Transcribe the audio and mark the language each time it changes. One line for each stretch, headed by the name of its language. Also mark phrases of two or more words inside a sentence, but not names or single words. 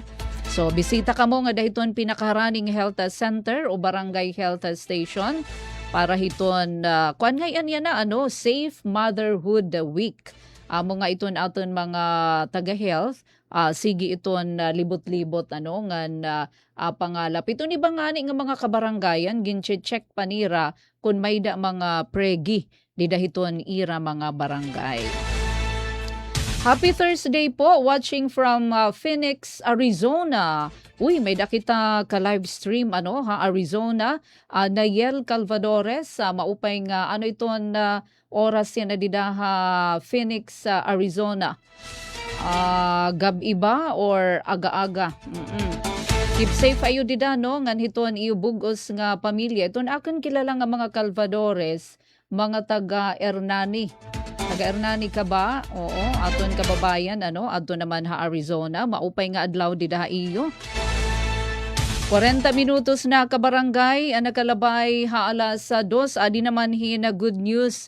Waray: So bisita ka mo nga dahiton pinakaharaning health center o barangay health station para hiton kuan ngayon yan na Safe Motherhood Week. Mga iton aton mga taga-health sige iton libot-libot ngan pangalap. Ito ni bangani nga mga kabarangayan ginche-check panira kung may da mga pregi di dahiton ira mga barangay.
English: Happy Thursday po, watching from Phoenix, Arizona.
Waray: Uy, may dakita ka
English: live stream
Waray: Arizona. Nayel Calvadores, maupay nga iton oras yan na didaha Phoenix, Arizona. Gabi ba or aga-aga?
English: Keep safe
Waray: ayo dida ngan hiton iyo bugos nga pamilya. Iton akon kilala nga mga Calvadores, mga taga Hernani. Taga Hernani ka ba? Oo, aton kababayan aton naman Arizona, maupay nga adlaw dida iyo. 40 minutos na kabarangay, nakalabay alas 2, adi naman hina
English: good news.